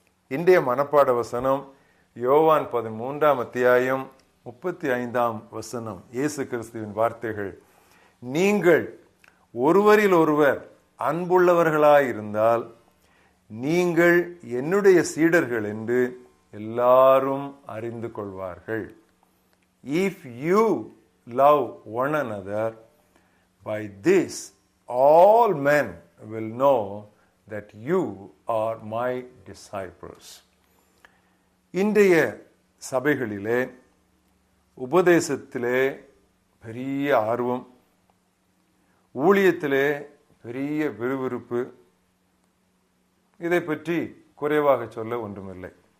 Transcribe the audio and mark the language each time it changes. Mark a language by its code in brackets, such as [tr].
[ta] இன்றைய மனப்பாட வசனம் யோவான் 13ஆம் அத்தியாயம் 35ஆம் வசனம். இயேசு கிறிஸ்துவின் வார்த்தைகள்: நீங்கள் ஒருவரில் ஒருவர் அன்புள்ளவர்களாயிருந்தால் நீங்கள் என்னுடைய சீடர்கள் என்று எல்லாரும் அறிந்து கொள்வார்கள். [en] If you love one another, by this all men will know that you are my disciples. [ta] இன்றைய சபைகளிலே உபதேசத்திலே பெரிய ஆர்வம், ஊழியத்திலே பெரிய விறுவிறுப்பு, இதை பற்றி குறைவாக சொல்ல ஒன்றுமில்லை.